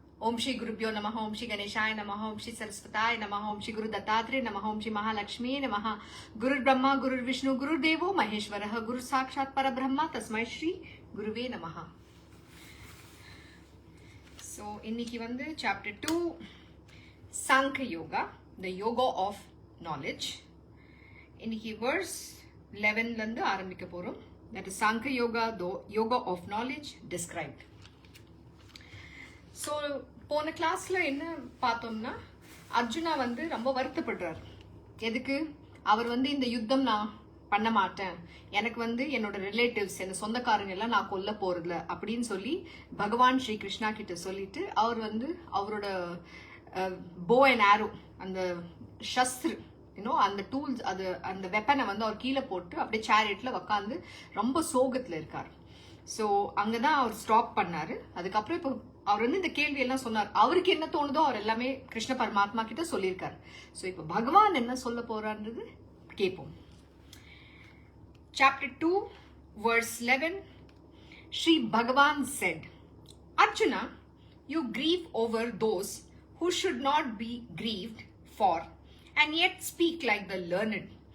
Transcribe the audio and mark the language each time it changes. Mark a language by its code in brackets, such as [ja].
[sa] Om Shri Gurubhyo Namaha, Om Shri Ganeshaya Namaha, Om Shri Saraswataya Namaha, Om Shri Guru Dattatreya Namaha, Om Shri Mahalakshmi Namaha, Guru Brahma, Guru Vishnu, Guru Devo Maheshwaraha, Guru Sakshat Parabrahma, Tasmai Shri Guruve Namaha. [en] So, [ta] இன்னைக்கு வந்து [en] chapter 2, Sankhya Yoga, the Yoga of Knowledge. [ta] இன்னைக்கு verse 11 இருந்து ஆரம்பிக்க போறோம். [en] That is Sankhya Yoga, the Yoga of Knowledge described. [ta] So, போன கிளாஸ்ல என்ன பார்த்தோம்னா அர்ஜுனா வந்து ரொம்ப வருத்தப்படுறார். எதுக்கு? அவர் வந்து இந்த யுத்தம் நான் பண்ண மாட்டேன், எனக்கு வந்து என்னோட ரிலேட்டிவ்ஸ் என்ன சொந்தக்காரங்க எல்லாம் நான் கொல்ல போறதில்ல அப்படின்னு சொல்லி பகவான் ஸ்ரீ கிருஷ்ணா கிட்ட சொல்லிட்டு அவர் வந்து அவரோட [en] bow and arrow [ta] அந்த சஸ்திர அந்த டூல்ஸ் அது அந்த வெப்பனை வந்து அவர் கீழே போட்டு அப்படியே சேரியட்ல உக்காந்து ரொம்ப சோகத்துல இருக்காரு. ஸோ அங்கதான் அவர் ஸ்டாப் பண்ணாரு. அதுக்கப்புறம் இப்போ அவர் வந்து இந்த கேள்வி எல்லாம் சொன்னார். அவருக்கு என்ன தோணுதோ அவர் எல்லாமே கிருஷ்ண பரமாத்மா கிட்ட சொல்லியிருக்காரு. ஸோ இப்போ பகவான் என்ன சொல்ல போறான்றது கேட்போம். [en] Chapter 2, verse 11, Shri Bhagavan said, Arjuna, you grieve over those who should not be grieved for, and yet speak like the learned.